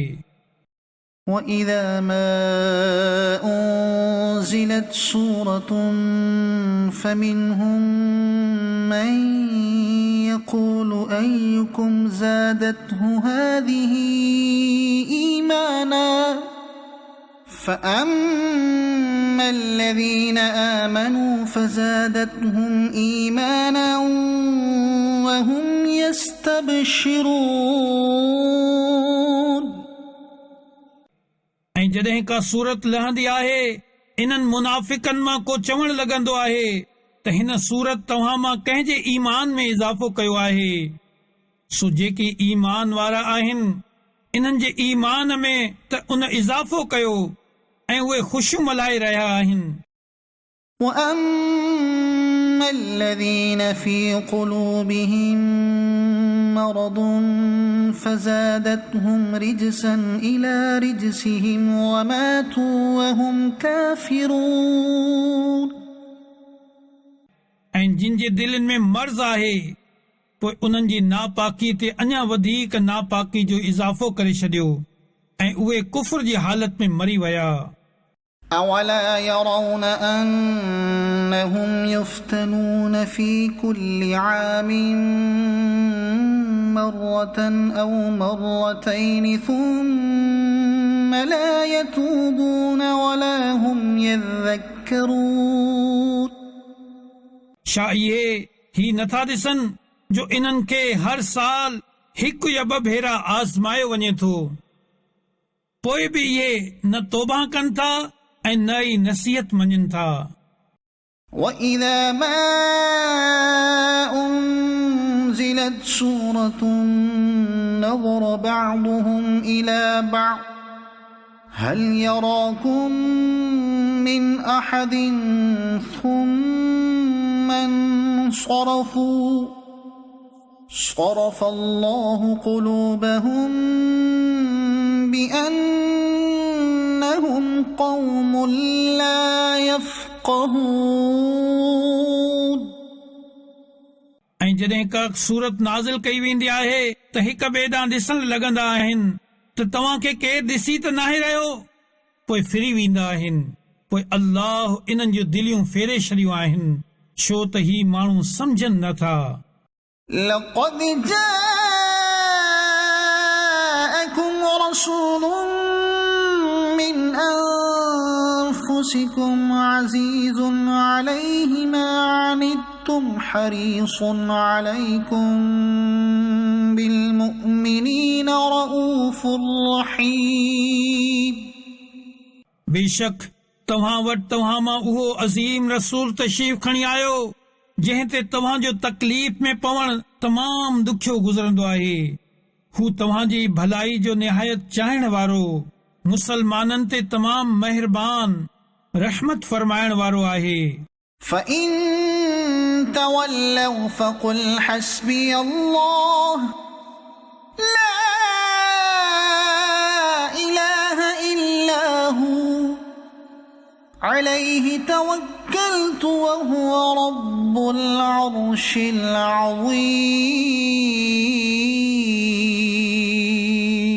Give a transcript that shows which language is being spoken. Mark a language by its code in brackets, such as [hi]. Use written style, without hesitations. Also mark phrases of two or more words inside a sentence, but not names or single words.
[ar] وإذا ما أنزلت سورة فمنهم من يقول أيكم زادته هذه إيمانا فأما الذين آمنوا فزادتهم إيمانا وهم يستبشرون [sd] ऐं जॾहिं का सूरत लहंदी आहे इन्हनि मुनाफ़िकनि मां को चवण लॻंदो आहे त हिन सूरत तव्हां मां कंहिंजे ईमान में इज़ाफ़ो कयो आहे। सो जेकी ईमान वारा आहिनि इन्हनि जे ईमान में त उन इज़ाफ़ो कयो ऐं उहे ख़ुशियूं मल्हाए रहिया आहिनि। [ar] وأما الذين في قلوبهم مرض فزادتهم رجسا إلى رجسهم وماتوا وهم كافرون [sd] ऐं जिन जे दिलनि में मर्ज़ आहे पोइ उन्हनि जी नापाकी ते अञा वधीक नापाकी जो इज़ाफ़ो करे छॾियो ऐं उहे कुफ्र जी हालत में मरी विया। [ar] أولا يرون أنهم يفتنون في كل عام مرة أو مرتين ثم لا يتوبون ولا هم يذكرون [sd] छा इहे ही नथा ॾिसनि जो इन्हनि खे हर साल हिकु या ॿ भेरा आज़मायो वञे थो पोइ बि इहे न तौबा कनि था ऐं न ई नसीहत मञनि था। [ar] وإذا ما أنزلت سورة نظر بعضهم إلى بعض هل يراكم من أحد ثم انصرفوا صرف الله قلوبهم بأنهم قوم لا يفقهون [sd] ऐं जॾहिं का सूरत नाज़िल कई वेंदी आहे त हिक ॿिए ॾांहुं ॾिसण लॻंदा आहिनि त तव्हां खे केरु ॾिसी त नाहे रहियो पोइ फिरी वेंदा आहिनि पोइ अल्लाह इन्हनि जूं दिलियूं फेरे छॾियूं आहिनि छो त ही माण्हू सम्झनि नथा। [ar] لقد جاءكم رسول من أنفسكم عزيز عليه ما عنتم حريص عليكم بالمؤمنين رؤوف رحيم [sd] बेशक तव्हां वटि तव्हां मां उहो अज़ीम रसूल तशरीफ़ खणी आयो जंहिं ते तव्हां जो तकलीफ़ में पवण तमाम ॾुखियो गुज़रंदो आहे। हू तव्हां जी भलाई जो निहायत चाहण वारो मुसलमाननि ते तमाम मेहरबान रहमत फरमाइण वारो आहे। [ar] فإن تولوا فقل حسبي الله لا إله إلا هو عليه توكلت وهو رب العرش العظيم